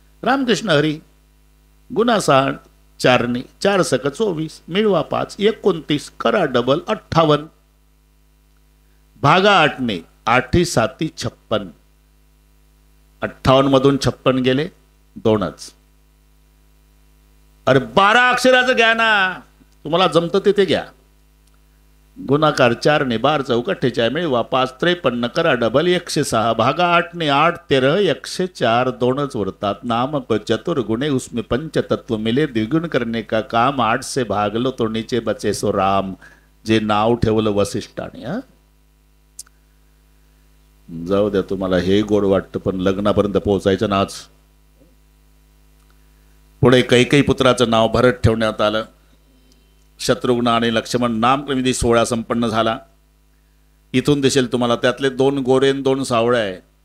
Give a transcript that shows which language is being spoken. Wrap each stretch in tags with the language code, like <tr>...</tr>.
<mr>रामकृष्ण हरी गुणा 6, 4ने, 4 सक 24, मिळवा 5, 29, करा डबल 58, भागा 8ने, 8 7 56, 58 मधून 56 गेले 2च. अरे 12 अक्षराचं घ्या ना, तुम्हाला जमतं ते घ्या. गुणाकार 4 ने 12 चौका 46 मिळवा 5 53 करा डबल 106 भागा 8 ने 8 13 104 दोनच उरतात.</mr> <hi>नाम को चतुर्गुणे उसमें पंच तत्व मिले द्विगुण करने का काम 8 से भागलो तो नीचे बचे सो राम.</hi> <mr>जे नाव ठेवलं वसिष्ठाने. जाऊ द्या, तुम्हाला हे गोड वाटतं पण लग्नापर्यंत पोहोचायचं नाच. पुढे कैकेयी पुत्राचं नाव भरत ठेवण्यात आलं. शत्रुघ्न आणि लक्ष्मण नामक्रमविधी सोहळा संपन्न झाला. इथून दिसेल तुम्हाला त्यातले 2 गोरे 2 सावळे आहे.</mr>